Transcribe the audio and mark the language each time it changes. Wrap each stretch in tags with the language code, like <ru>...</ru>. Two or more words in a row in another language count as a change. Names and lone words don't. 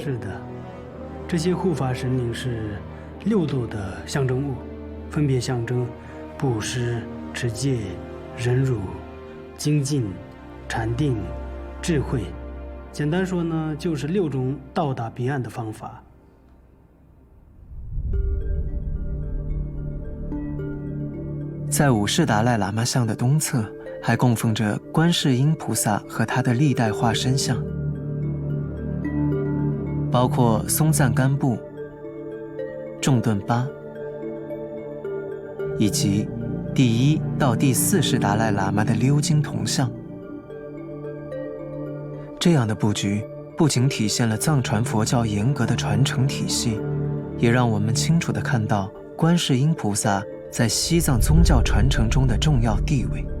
<zh>是的，這些護法神靈是6度的象徵物，分別象徵布施、持戒、忍辱、精進、禪定、智慧。簡單說呢，就是6種到達彼岸的方法。在5世達賴喇嘛像的東側，還供奉着觀世音菩薩和他的歷代化身像，包括松贊干布、 众頓巴，以及第1到第4世达賴喇嘛的鎏金銅像。這樣的布局不僅體現了藏傳佛教嚴格的傳承體系，也讓我們清楚地看到觀世音菩薩在西藏宗教傳承中的重要地位。</zh>